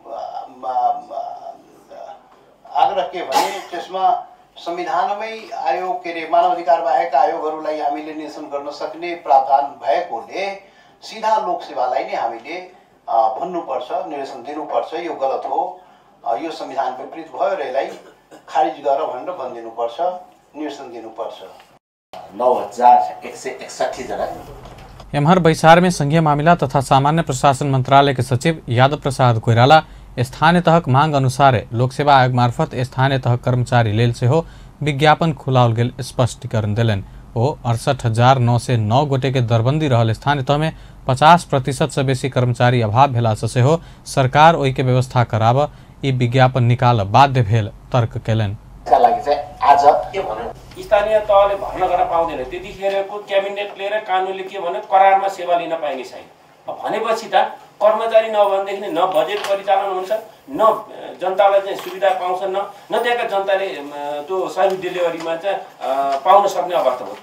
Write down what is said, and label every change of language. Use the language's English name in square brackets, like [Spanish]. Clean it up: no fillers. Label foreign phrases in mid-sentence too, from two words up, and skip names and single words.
[Nepali] आग्रह के भने त्यसमा संविधानमै आयोग के रे मानव अधिकार बाहेक आयोगहरूलाई हामीले निरीक्षण गर्न सक्ने प्रावधान भएकोले सीधा लोकसेवालाई नै हामीले भन्नुपर्छ, निर्देशन दिनुपर्छ। यो गलत हो, यो संविधान विपरीत भयो र यसलाई खारिज गर भनेर भनिदिनुपर्छ, निर्देशन दिनुपर्छ। 9161 जना। [Maithili] एम्हर बैसार में संघीय मामला तथा सामान्य प्रशासन मंत्रालय के सचिव यादव प्रसाद कोइराला स्थानीय तहक मांग अनुसार लोक सेवा आयोग मार्फत स्थानीय तह कर्मचारी लेल से हो विज्ञापन खुलाओल गेल स्पष्टीकरण दिलन। ओ 68,909 गोटे के दरबंदी रहल स्थानीय तह में 50% से बेसी कर्मचारी अभाव भेला से हो सरकार ओहि के व्यवस्था कराब ई विज्ञापन निकाल बाध्य भेल तर्क केलन। [Nepali] स्थानीय तहले भर्ना गर्न पाउँदैन, त्यतिखेरको क्याबिनेटले र कानुनले के भन्यो करारमा सेवा लिन पाइने छैन। भनेपछि त कर्मचारी नभनेदेखि न बजेट परिचालन हुन्छ, न जनतालाई चाहिँ सुविधा पाउँछन्, न त्यहाँका जनताले त्यो [English] service deliveryमा [Nepali] चाहिँ पाउन सक्ने अवस्था हो।